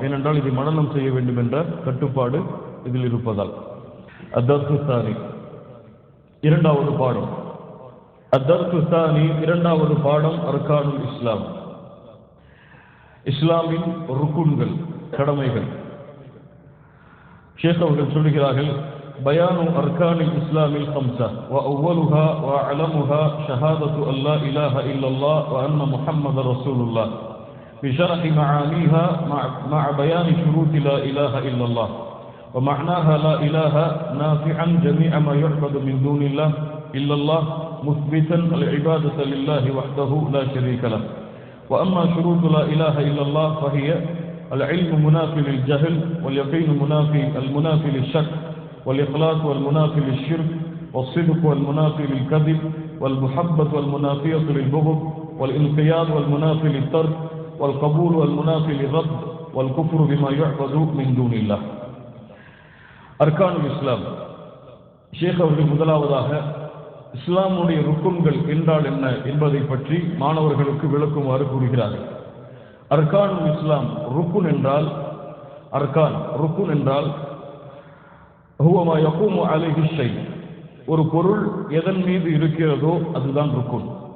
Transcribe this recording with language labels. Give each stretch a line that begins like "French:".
Tamil: ஏனென்றால் இதை மனனம் செய்ய வேண்டும் என்ற கட்டுப்பாடு இதில் இருப்பதால். அத்தர்சு தானி, இரண்டாவது பாடம். அத்தர்சு தானி, இரண்டாவது பாடம் அர்கானுல் இஸ்லாம், இஸ்லாமின் ருக்குன்கள், கடமைகள். ஷேக் அவர்கள் சொல்லுகிறார்கள்,
Arabic: பயானு அர்கானில் இஸ்லாமில் ஹம்ஸா வ அவ்வலுஹா வ அலமுஹா ஷஹாதத்து அல்லா இலாஹ இல்லல்லாஹ் வ அன்ன முஹம்மது ரசூலுல்லாஹ் بشرح معانيها مع بيان شروط لا إله إلا الله ومعناها لا إله نافعا جميع ما يعبد من دون الله إلا الله مثبتا العبادة لله وحده لا شريك له. وأما شروط لا إله إلا الله فهي العلم منافي للجهل واليقين المنافي للشك والإخلاص والمنافي للشرك والصدق والمنافي للكذب والمحبة والمنافية للبغض والانقياد والمنافي للترك والقبول والمنافي للرد والكفر بما يعبد من دون الله.
Tamil: அர்கானுல் இஸ்லாம். ஷேக் அவர்கள் முதலாவதாக இஸ்லாமுடைய ருக்குன்கள் என்றால் என்ன என்பதை பற்றி மாணவர்களுக்கு விளக்குமாறு கூறுகிறார்கள். அர்கானுல் இஸ்லாம், ருக்குன் என்றால், ருக்குன் என்றால்
Arabic: ஹுவ மா யகூமு அலைஹி ஷை,
Tamil: ஒரு பொருள் எதன் மீது இருக்கிறதோ அதுதான் ருக்குன்.